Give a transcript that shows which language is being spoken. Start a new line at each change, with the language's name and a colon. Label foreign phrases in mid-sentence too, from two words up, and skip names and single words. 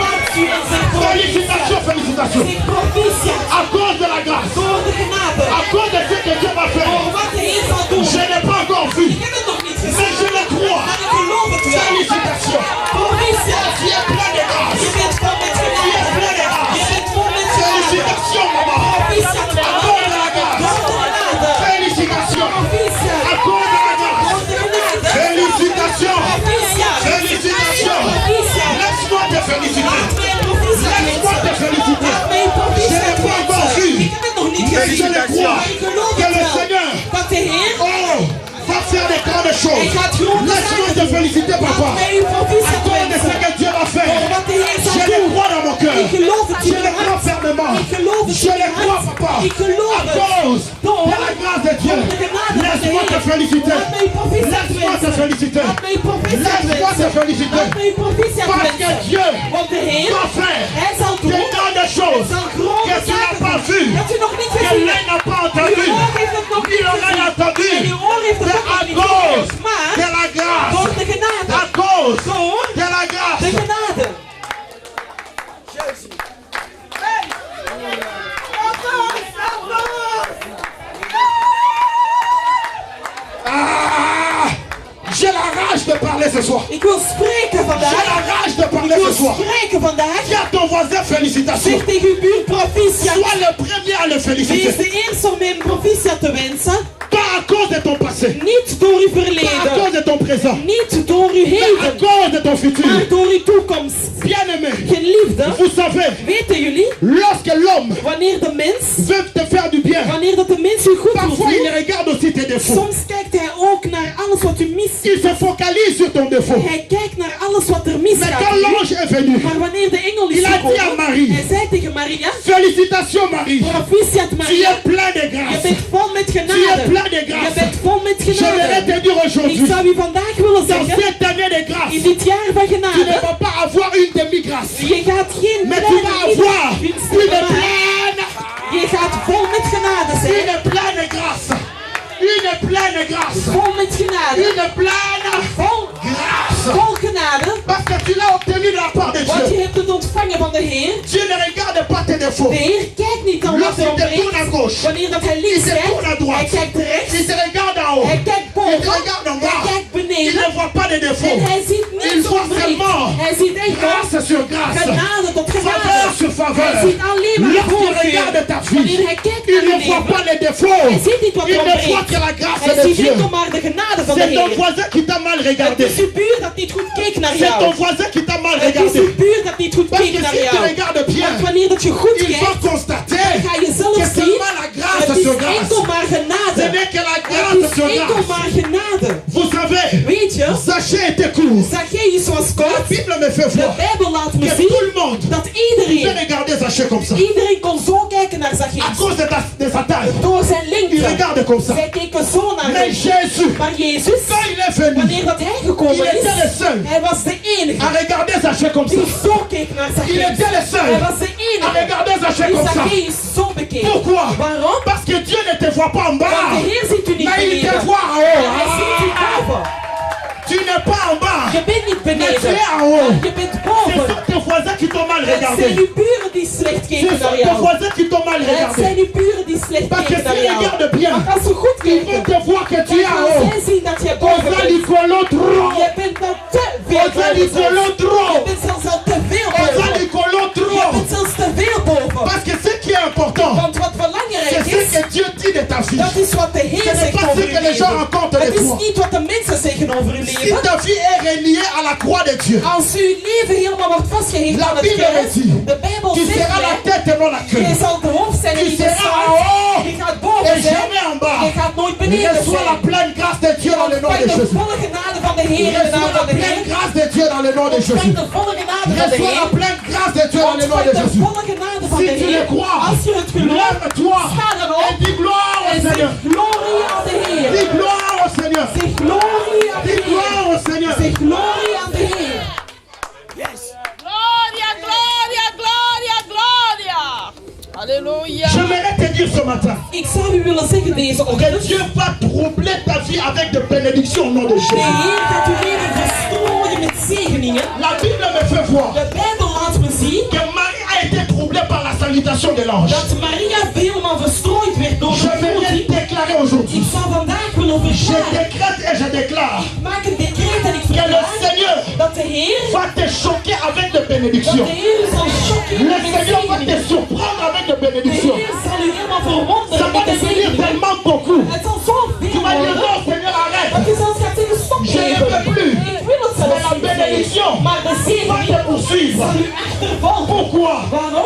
Dutch: u en zijn
French: Félicitations, félicitations.
Dutch: zijn provisie.
French: À cause de la grâce.
Dutch: Door de genade.
French: À cause de ce que Dieu va
Dutch: Voor
French: faire.
Dutch: wat de Heer zal doen.
French: Je n'ai pas encore vu.
Dutch: Ik heb het nog niet
French: Mais
Dutch: gezien.
French: je le crois.
Dutch: Maar ik geloof het wel.
French: Félicitations.
Dutch: Provisie.
French: Tu es plein de grâce.
Dutch: Je bent vol met genade. Je bent vol met genade.
French: Félicitations, maman.
Dutch: Provisie.
French: À cause de la grâce.
Dutch: Door de genade.
French: Félicitations.
Dutch: Provisie.
French: À cause de la grâce.
Dutch: Door de genade.
French: Félicitations.
Dutch: Provisie.
French: Félicitations. Laisse-moi te féliciter. Laisse-moi te féliciter. Je n'ai pas encore vu.
Dutch: Ik heb het nog niet
French: Mais je
Dutch: gezien.
French: le crois.
Dutch: Maar ik geloof
French: Que
Dutch: het
French: le
Dutch: wel.
French: Seigneur,
Dutch: Dat de Heer
French: oh, va faire des grandes choses.
Dutch: Hij gaat grote
French: Laisse-moi
Dutch: zaken
French: te
Dutch: doen.
French: féliciter, papa.
Dutch: Laat mij uw
French: À
Dutch: provisie
French: cause de ce
Dutch: wensen.
French: que Dieu va
Dutch: Voor
French: faire.
Dutch: wat de Heer zal
French: Je le
Dutch: doen.
French: crois dans mon cœur.
Dutch: Ik geloof het
French: Je
Dutch: in
French: le
Dutch: mijn
French: crois
Dutch: hart.
French: fermement.
Dutch: Ik geloof het
French: Je
Dutch: in
French: le
Dutch: mijn
French: crois,
Dutch: hart.
French: papa.
Dutch: Ik geloof
French: À
Dutch: het.
French: cause
Dutch: Door
French: de la grâce de Dieu.
Dutch: de genade van de
French: Laisse-moi te
Dutch: Heer.
French: féliciter.
Dutch: Laat mij uw provisie
French: Laisse-moi te
Dutch: wensen.
French: féliciter.
Dutch: Laat mij uw provisie
French: Laisse-moi te
Dutch: wensen.
French: féliciter.
Dutch: Laat mij uw provisie
French: Parce que
Dutch: wensen.
French: Dieu
Dutch: Want de Heer,
French: va faire
Dutch: Hij zal
French: des
Dutch: doen.
French: grandes choses
Dutch: Zal grote
French: que tu n'as
Dutch: zaken
French: pas
Dutch: doen.
French: vues,
Dutch: Dat u nog niet
French: que
Dutch: gezien
French: l'œil
Dutch: hebt.
French: n'a pas entendu,
Dutch: Uw oor heeft het nog
French: ni
Dutch: niet
French: l'oreille a
Dutch: gezien.
French: entendu.
Dutch: En uw oor heeft het
French: C'est
Dutch: ook nog
French: à
Dutch: niet
French: cause
Dutch: gehoord. Maar
French: de la grâce.
Dutch: door de genade.
French: À cause
Dutch: Door
French: de la
Dutch: de
French: grâce.
Dutch: genade.
French: Ah, j'ai la rage de parler ce soir.
Dutch: Ik wil spreken
French: J'ai
Dutch: vandaag.
French: la rage de
Dutch: Ik
French: parler
Dutch: wil
French: ce soir.
Dutch: spreken vandaag.
French: Dis à ton voisin félicitations.
Dutch: Zeg tegen uw buur proficiat.
French: Sois le premier à le
Dutch: Wees
French: féliciter.
Dutch: de eerste om hem proficiat te wensen.
French: Pas à cause de ton passé,
Dutch: Niet door uw
French: pas à
Dutch: verleden.
French: cause de ton présent,
Dutch: Niet door uw
French: mais à
Dutch: heden.
French: cause de ton futur.
Dutch: Maar door uw toekomst.
French: Bien-aimé,
Dutch: Geliefde,
French: vous savez,
Dutch: weten jullie?
French: lorsque l'homme
Dutch: Wanneer de mens,
French: veut te faire du bien,
Dutch: wanneer dat de mens u goed wil
French: parfois il
Dutch: doen,
French: regarde aussi tes défauts.
Dutch: soms kijkt hij ook naar alles wat u mist.
French: Il se focalise sur ton défaut.
Dutch: Hij kijkt naar alles wat er
French: Mais
Dutch: misgaat.
French: quand l'ange est venu,
Dutch: Maar wanneer de engel is
French: il a dit à
Dutch: gekomen,
French: Marie,
Dutch: hij zei tegen Maria,
French: félicitations Marie,
Dutch: proficiat
French: tu
Dutch: Maria,
French: es plein de
Dutch: je
French: grâce.
Dutch: bent vol met
French: Tu es
Dutch: genade.
French: plein de
Dutch: Je
French: grâce.
Dutch: bent vol met
French: J'aimerais
Dutch: genade.
French: te dire
Dutch: Ik
French: aujourd'hui,
Dutch: zou u vandaag willen
French: dans
Dutch: zeggen,
French: cette année de grâce,
Dutch: in dit jaar van
French: tu ne
Dutch: genade,
French: vas pas avoir une demi-grâce,
Dutch: je gaat geen
French: mais tu vas avoir
Dutch: kleine
French: une
Dutch: winsten maken.
French: pleine,
Dutch: Je gaat vol met genade zijn.
French: une pleine grâce. Une pleine grâce.
Dutch: Vol met genade.
French: Une pleine
Dutch: Vol,
French: grâce.
Dutch: vol genade.
French: Parce que tu l'as obtenu de la part de
Dutch: Want je
French: Dieu.
Dutch: hebt het ontvangen van de Heer.
French: Dieu ne regarde pas tes défauts.
Dutch: De Heer kijkt niet aan wat
French: Lorsqu'il
Dutch: er
French: te tourne à
Dutch: ontbreekt.
French: gauche,
Dutch: Wanneer dat hij
French: il
Dutch: links
French: te tourne à
Dutch: kijkt, hij
French: droite.
Dutch: kijkt rechts.
French: Il te regarde en haut.
Dutch: Hij kijkt
French: Il
Dutch: boven.
French: te regarde en
Dutch: Hij
French: bas.
Dutch: kijkt
French: Il
Dutch: beneden.
French: ne voit pas de
Dutch: En
French: défauts.
Dutch: hij ziet
French: Il
Dutch: niets
French: voit
Dutch: ontbreekt.
French: seulement
Dutch: Hij ziet enkel
French: grâce sur grâce.
Dutch: genade tot
French: Faveur
Dutch: genade.
French: sur faveur.
Dutch: Hij ziet alleen maar
French: Lorsqu'il
Dutch: voorkeur.
French: regarde ta
Dutch: Wanneer
French: vie,
Dutch: hij kijkt
French: il
Dutch: naar
French: ne
Dutch: je
French: voit
Dutch: leven,
French: pas les défauts.
Dutch: hij ziet niet wat
French: Il
Dutch: er
French: ne voit
Dutch: ontbreekt.
French: que la grâce
Dutch: Hij
French: de
Dutch: ziet
French: Dieu.
Dutch: enkel maar de genade van de
French: C'est ton
Dutch: Heer.
French: voisin qui t'a mal
Dutch: Het
French: regardé.
Dutch: is uw buur dat niet goed keek naar
French: C'est ton
Dutch: jou.
French: voisin qui t'a mal
Dutch: Het is
French: regardé.
Dutch: uw buur dat niet goed
French: Parce
Dutch: keek
French: que
Dutch: naar
French: si tu
Dutch: jou.
French: regardes bien,
Dutch: Want wanneer dat je goed
French: il va
Dutch: kijkt,
French: constater
Dutch: ga je zelf
French: que
Dutch: zien.
French: seulement la
Dutch: Het
French: grâce
Dutch: is
French: sur grâce.
Dutch: enkel maar
French: Ce
Dutch: genade.
French: n'est que la
Dutch: Het
French: grâce
Dutch: is
French: sur
Dutch: enkel
French: grâce.
Dutch: maar genade.
French: Vous savez,
Dutch: Weet je,
French: Zachée était court.
Dutch: Zacchaeus was
French: La
Dutch: kort.
French: Bible me fait
Dutch: De
French: voir
Dutch: Bijbel laat me
French: que
Dutch: zien
French: tout le monde
Dutch: dat
French: peut
Dutch: iedereen
French: regarder Zachée comme ça.
Dutch: kon zo kijken naar
French: À
Dutch: Zacchaeus.
French: cause de sa taille.
Dutch: Door zijn
French: Il
Dutch: lengte.
French: regarde comme ça.
Dutch: Zij keken zo naar
French: Mais
Dutch: hem.
French: Jésus,
Dutch: Maar Jezus,
French: quand il est venu,
Dutch: wanneer dat hij gekomen
French: il était le
Dutch: is,
French: seul
Dutch: hij was de enige
French: à regarder Zachée comme ça.
Dutch: die zo keek naar
French: Il
Dutch: Zacchaeus.
French: était le seul
Dutch: Hij was de
French: à
Dutch: enige
French: regarder Zachée
Dutch: die
French: comme ça.
Dutch: Zacchaeus zo bekeek.
French: Pourquoi?
Dutch: Waarom?
French: Parce que Dieu ne te voit pas en
Dutch: Want
French: bas,
Dutch: de Heer ziet u niet
French: mais il te
Dutch: beneden.
French: voit en
Dutch: Maar hij ziet u
French: haut.
Dutch: boven.
French: Tu n'es pas en bas,
Dutch: Je bent niet
French: mais tu
Dutch: beneden.
French: es en haut.
Dutch: Je bent
French: Ce
Dutch: boven.
French: sont tes voisins qui t'ont mal
Dutch: Het zijn
French: regardé.
Dutch: uw buren die slecht
French: Ce
Dutch: keken
French: sont
Dutch: naar
French: tes
Dutch: jou.
French: voisins qui t'ont mal
Dutch: Het
French: regardé.
Dutch: zijn uw buren die slecht
French: Parce que
Dutch: keken naar
French: s'ils
Dutch: jou.
French: regardent bien,
Dutch: Want als ze goed
French: ils vont
Dutch: kijken,
French: te voir que tu
Dutch: dan
French: es en
Dutch: gaan
French: haut.
Dutch: zij zien dat je boven
Lingala: Oza
Dutch: bent.
Lingala: Nicolo trop.
Dutch: Je bent dan te veel
Lingala: Oza
Dutch: boven
Lingala: Nicolo
Dutch: zelfs. Je
Lingala: trop.
Dutch: bent zelfs al te veel
Lingala: Oza
Dutch: boven.
Lingala: Nicolo
Dutch: Je
Lingala: trop.
Dutch: bent zelfs te veel boven.
French: Parce que ce qui est important,
Dutch: Want wat
French: c'est
Dutch: belangrijk
French: ce
Dutch: is,
French: que Dieu dit de ta vie.
Dutch: dat is wat de Heer
French: Ce n'est
Dutch: zegt
French: pas
Dutch: over
French: ce
Dutch: uw
French: que les gens
Dutch: leven.
French: racontent de
Dutch: Het is
French: toi.
Dutch: niet wat de mensen zeggen over uw
French: Si
Dutch: leven.
French: ta vie est reliée à la croix de Dieu,
Dutch: Als uw leven helemaal wordt vastgehecht
French: La
Dutch: aan het
French: Bible
Dutch: kruis,
French: dit,
Dutch: de Bijbel
French: tu
Dutch: zegt
French: seras la
Dutch: mij,
French: tête et non la
Dutch: je
French: queue.
Dutch: zal de hoofd zijn en
French: Tu
Dutch: niet de
French: seras en
Dutch: staart.
French: haut
Dutch: Je gaat boven
French: et
Dutch: zijn.
French: jamais en bas.
Dutch: Je gaat nooit beneden
French: Reçois la
Dutch: zijn.
French: pleine grâce de Dieu dans le nom de
Dutch: Ontvang de
French: Jésus.
Dutch: volle genade van de Heer in de naam
French: Reçois la
Dutch: van de
French: pleine
Dutch: Heer.
French: grâce de Dieu dans le nom de
Dutch: Ontvang
French: Jésus.
Dutch: de volle genade van de
French: Reçois la
Dutch: Heer.
French: pleine grâce de Dieu dans le nom
Dutch: Ontvang
French: de
Dutch: de
French: Jésus.
Dutch: volle genade van
French: Si
Dutch: de
French: tu le
Dutch: Heer.
French: crois,
Dutch: Als je het gelooft,
French: lève-toi
Dutch: sta dan
French: et
Dutch: op
French: dis gloire au
Dutch: en zeg
French: Seigneur.
Dutch: glorie aan de Heer.
French: Dis gloire au Seigneur.
Dutch: Zeg glorie aan de
French: Dis gloire
Dutch: Heer.
French: au Seigneur.
Dutch: Zeg glorie aan de Heer.
Latin: Gloria, gloria, gloria, gloria.
French: Alléluia. J'aimerais te dire ce matin
Dutch: Ik zou u willen zeggen deze
French: que
Dutch: ochtend.
French: Dieu va troubler ta vie avec des bénédictions au nom de
Dutch: De
French: Jésus.
Dutch: Heer gaat uw leven verstrooien met zegeningen.
French: La Bible me fait voir
Dutch: De Bijbel laat me zien
French: manifestation de l'ange.
Dutch: Dat Maria helemaal verstrooid werd door
French: Je
Dutch: de
French: vais
Dutch: God.
French: le déclarer aujourd'hui.
Dutch: Ik zal vandaag willen
French: Je
Dutch: verklaren.
French: décrète et je déclare
Dutch: Ik maak een decreet en ik
French: que le
Dutch: verklaar
French: Seigneur
Dutch: dat de Heer,
French: va te choquer avec de
Dutch: dat
French: bénédictions.
Dutch: de Heer zal chockeren
French: Le
Dutch: met
French: Seigneur va te
Dutch: zegeningen.
French: surprendre avec de
Dutch: De
French: bénédictions.
Dutch: Heer zal u helemaal
French: Ça
Dutch: verwonderen
French: va
Dutch: met de
French: devenir
Dutch: zegeningen.
French: tellement beaucoup.
Dutch: Het zal zo
French: Tu
Dutch: veel
French: vas dire
Dutch: worden.
French: non, Seigneur, arrête.
Dutch: Dat je zelfs gaat zeggen stop
French: Je ne
Dutch: even.
French: peux plus.
Dutch: Ik wil het zelfs
French: Mais la
Dutch: niet
French: bénédiction
Dutch: meer. Maar de
French: va
Dutch: zegening
French: te poursuivre.
Dutch: zal u achtervolgen.
French: Pourquoi?
Dutch: Waarom?